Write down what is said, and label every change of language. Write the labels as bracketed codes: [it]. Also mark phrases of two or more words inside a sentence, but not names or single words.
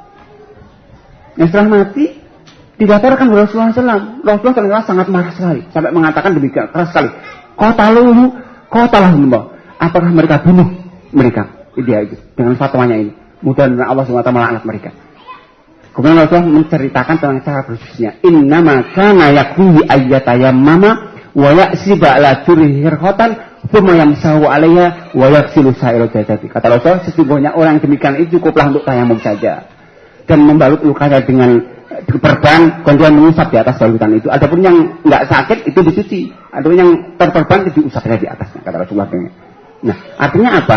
[id] Dan setelah mati dilaporkan kepada Rasulullah SAW. Rasulullah ternyata sangat marah sekali sampai mengatakan demikian keras sekali. Qatalahu, apakah mereka bunuh mereka? Dia itu dengan fatwanya ini. Mudah-mudahan Allah SWT melaknat mereka. Kemudian Rasulullah menceritakan tentang cara bersucinya. [ar] إنما كان يكفيه أن يتيمم ويعصب على جرحه خرقة ثم يمسح عليها ويغسل سائر جسده. [id] Kata Rasulullah, sesungguhnya orang demikian itu cukuplah untuk tayamum saja dan membalut lukanya dengan perban, kemudian mengusap di atas balutan itu. Adapun yang nggak sakit itu dicuci. Adapun yang terperban itu diusap saja di atasnya, kata Rasulullah. Nah, artinya apa?